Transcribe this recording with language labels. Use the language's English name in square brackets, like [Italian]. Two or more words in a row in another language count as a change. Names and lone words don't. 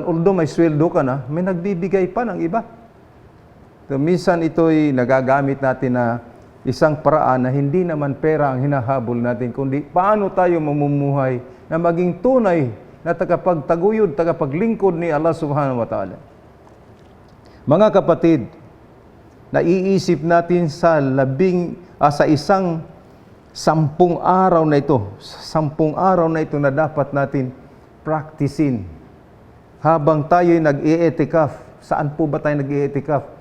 [Filipino] Although may sweldo ka na, may nagbibigay pa ng iba. So, minsan ito'y nagagamit natin na isang paraan na hindi naman pera ang hinahabol natin, kundi paano tayo mamumuhay na maging tunay na tagapagtaguyod, tagapaglingkod ni Allah [Arabic] سبحانه وتعالى. [Filipino] Mga kapatid, naiisip natin sa isang 10 araw na ito, 10 araw na ito na dapat natin practicein. Habang tayo'y nag-i-etikaf, saan po ba tayo nag-i-etikaf?